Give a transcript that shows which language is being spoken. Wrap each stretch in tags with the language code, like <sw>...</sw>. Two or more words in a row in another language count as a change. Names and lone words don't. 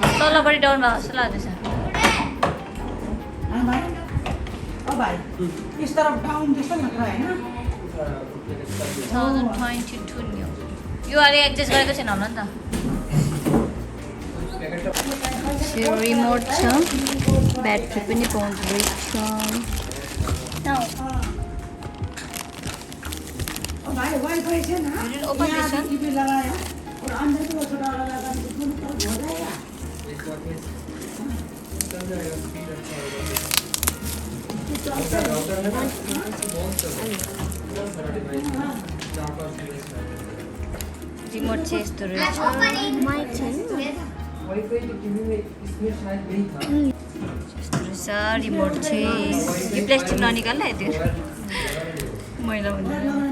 <ne>तलपट्टि डाउन भएको जस्तो लाग्दैछ भाइ ओ भाइ</ne> <hi>इस तरफ डाउन जस्तो लग रहा है ना</hi> <ne>2022 न्यू यो अहिले एडजस्ट गरेको छैन होला नि त रिमोट छ ब्याट्री पनि पाउँदो रहेछ</ne> <hi>भाई वाईफाई से ना ओपन यहाँ टीवी लगाया और अंदर को छोटा वाला लगा तो दोनों तरफ हो जाएगा</hi> <ne>रिमोट चाहिँ यस्तो रहेछ माइक छैन यस्तो रहेछ रिमोट चाहिँ यो प्लास्टिक ननिकाल्ला है त्यो मैला हुँदैन</ne>